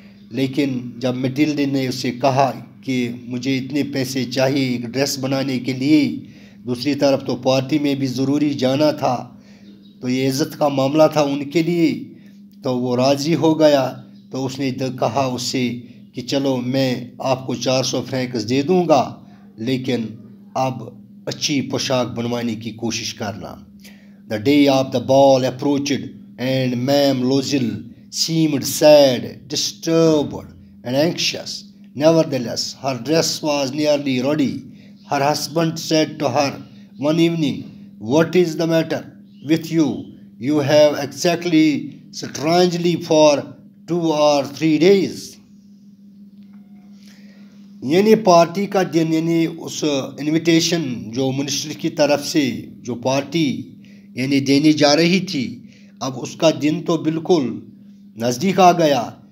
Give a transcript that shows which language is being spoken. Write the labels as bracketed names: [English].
[Urdu] لیکن جب مٹلڈے نے اسے کہا کہ مجھے اتنے پیسے چاہیے ایک ڈریس بنانے کے لیے، دوسری طرف تو پارٹی میں بھی ضروری جانا تھا، تو یہ عزت کا معاملہ تھا ان کے لیے، تو وہ راضی ہو گیا. تو اس نے کہا اس سے کہ چلو میں آپ کو 400 فرینکس دے دوں گا، لیکن اب اچھی پوشاک بنوانے کی کوشش کرنا. [English] The day of the ball approached and Ma'am Loisel seemed sad, disturbed and anxious. Nevertheless, her dress was nearly ready. Her husband said to her one evening, "What is the matter with you? You have exactly strangely for 2 or 3 days." [Urdu] Party کا دن اس invitation جو minister کی طرف سے جو party دینی جا رہی تھی، اب اس کا دن تو بالکل نزدیک آ گیا